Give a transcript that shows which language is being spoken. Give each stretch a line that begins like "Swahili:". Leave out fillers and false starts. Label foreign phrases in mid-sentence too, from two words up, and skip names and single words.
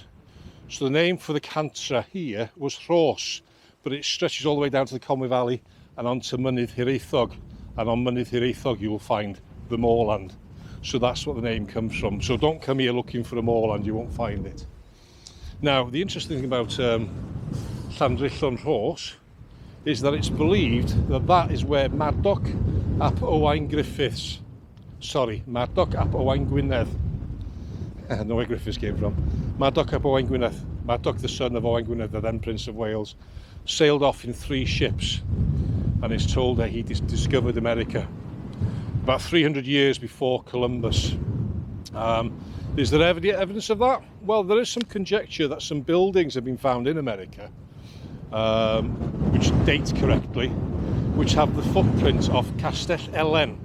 English: So the name for the cantre here was Rhos, but it stretches all the way down to the Conwy Valley and onto Mynydd Hiraethog, and on Mynydd Hiraethog you will find the moorland. So that's what the name comes from. So don't come here looking for a moorland, you won't find it. Now, the interesting thing about Llandrillo and Rhos is that it's believed that that is where Madog ap Owain Griffiths, Madog ap Owain Gwynedd, I know where Griffiths came from, Madog ap Owain Gwynedd, Madog the son of Owain Gwynedd, the then Prince of Wales, sailed off in 3 ships, and it's told that he discovered America about 300 years before Columbus. Is there evidence of that? Well, there is some conjecture that some buildings have been found in America, which date correctly, which have the footprint of Castell Elen.